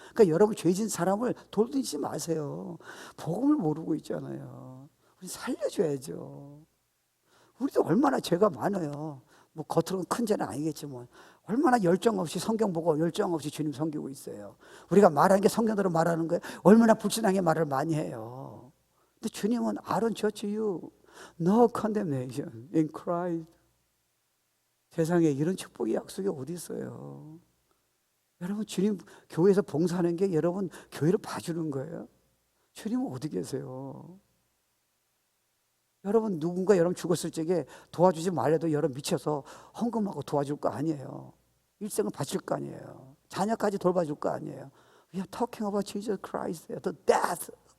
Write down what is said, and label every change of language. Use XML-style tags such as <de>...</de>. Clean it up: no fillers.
<ko>그러니까 여러분 죄진 사람을 돌리지 마세요. 복음을 모르고 있잖아요. 우리 살려줘야죠. 우리도 얼마나 죄가 많아요. 뭐 겉으로는 큰 죄는 아니겠지만 얼마나 열정 없이 성경 보고 열정 없이 주님 섬기고 있어요. 우리가 말하는 게 성경대로 말하는 거예요. 얼마나 불신앙의 말을 많이 해요. 근데 주님은</ko> <en>I don't judge you. No condemnation in Christ.</en> <ko>세상에 이런 축복의 약속이 어디 있어요? 여러분 주님 교회에서 봉사하는 게 여러분 교회를 봐주는 거예요. 주님은 어디 계세요? 여러분 누군가 여러분 죽었을 적에 도와주지 말래도 여러분 미쳐서 헌금하고 도와줄 거 아니에요. 일생을 바칠 거 아니에요. 자녀까지 돌봐줄 거 아니에요.</ko> <en>We are talking about Jesus Christ, the death.</en>